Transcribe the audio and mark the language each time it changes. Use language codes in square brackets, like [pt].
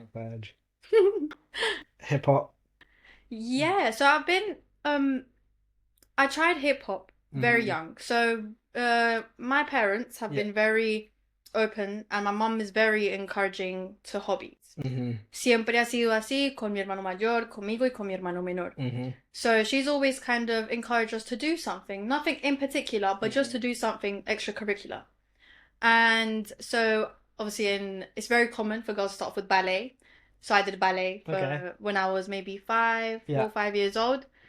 [en] I've heard. Hip hop. Yeah, so I've been I tried hip hop very young. So my parents have been very open and my mom is very encouraging to hobbies. [es] Siempre ha sido así con mi hermano mayor, conmigo y con mi hermano menor. [en] So she's always kind of encouraged us to do something, nothing in particular, but just to do something extracurricular. And so obviously it's very common for girls to start off with ballet. So I did ballet for when I was maybe 4 or 5 years old.